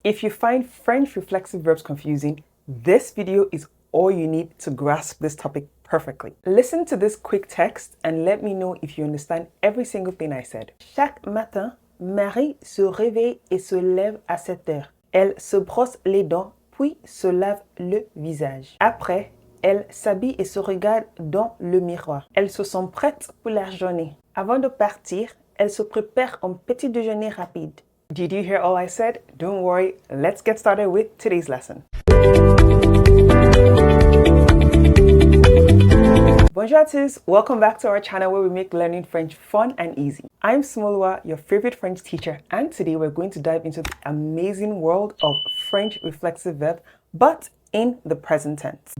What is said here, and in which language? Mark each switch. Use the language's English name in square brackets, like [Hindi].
[English] If you find French reflexive verbs confusing, this video is all you need to grasp this topic perfectly. Listen to this quick text and let me know if you understand every single thing I said. [French] Chaque matin, Marie se réveille et se lève à 7 heures. Elle se brosse les dents, puis se lave le visage. Après, elle s'habille et se regarde dans le miroir. Elle se sent prête pour la journée. Avant de partir, elle se prépare un petit déjeuner rapide. [English] Did you hear all I said? Don't worry, let's get started with today's lesson. [French] Bonjour à tous, [English] welcome back to our channel where we make learning French fun and easy. I'm Smolwa, your favorite French teacher, and today we're going to dive into the amazing world of French reflexive verb, but in the present tense.